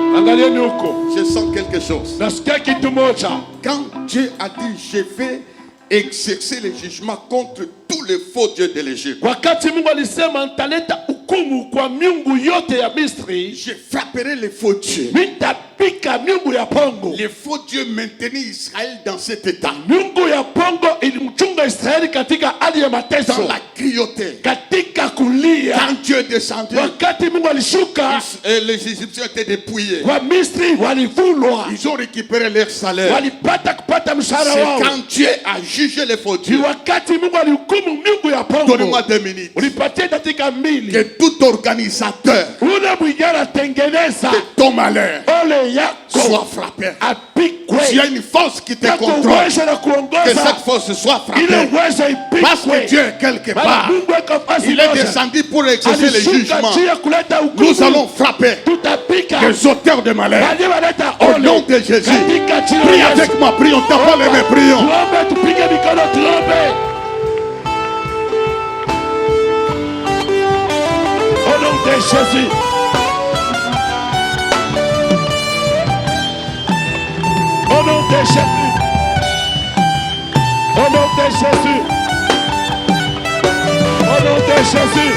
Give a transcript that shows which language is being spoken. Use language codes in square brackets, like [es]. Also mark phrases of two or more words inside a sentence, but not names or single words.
[sw] Angalieni huko, [fr] Je sens quelque chose. [sw] nasikia kitu moja. [fr] Quand Dieu a dit, je vais exercer le jugement contre tous les faux dieux de l'Égypte, [sw] Wakati Mungu alisema nitaleta hukumu kwa miungu yote ya Misri, [fr] je frapperai les faux dieux. [sw] nitapika miungu ya pongo. [fr] Les faux dieux maintenaient Israël dans cet état, [sw] Miungu ya pongo ilimchunga Israeli katika hali ya [fr] dans [sw] mateso, [fr] la cruauté. [sw] katika kulia. [fr] Quand Dieu est descendu, [sw] Wakati Mungu alishuka, [fr] les Égyptiens étaient dépouillés. [sw] wa Misri walivulwa, [fr] Ils ont récupéré leur salaire. [sw] walipata kupata mshahara [fr] C'est [sw] wao. [fr] quand Dieu a jugé les faux [sw] Ni [fr] dieux. [sw] wakati Mungu alihukumu miungu ya [fr] Donnez-moi [sw] pongo. [fr] 2 minutes. [sw] Ulipatia dakika mbili. [fr] Que tout organisateur [sw] Ule mwenye anatengeneza [fr] de ton malheur [sw] ole yako [fr] soit frappé. S'il y a [sw] apikwe, [fr] une force qui te [sw] yako [fr] contrôle, [sw] uwezo na [fr] que cette [sw] kuongoza [fr] force soit [sw] ile [fr] frappée. [sw] uwezo [fr] Parce que [sw] ipikwe. [fr] Dieu est quelque [sw] Maana [fr] part. [sw] Mungu eko fasi [fr] Il est [sw] moja. [fr] descendu pour exercer les [sw] Alishuka [fr] jugements. [sw] njia kuleta [fr] Nous [sw] hukumu. [fr] allons frapper [sw] Tutapika [fr] les auteurs de malheur. [sw] wale waleta [fr] Au [sw] ole. [fr] nom de Jésus. [sw] Katika jina [fr] Prie [sw] la Yesu. [fr] avec moi, prions, tapons les mains, prions. [sw] Tuombe, tupige mikono, tuombe. [fr] Au nom de Jésus. Au nom de Jésus. Au nom de Jésus. Au nom de Jésus.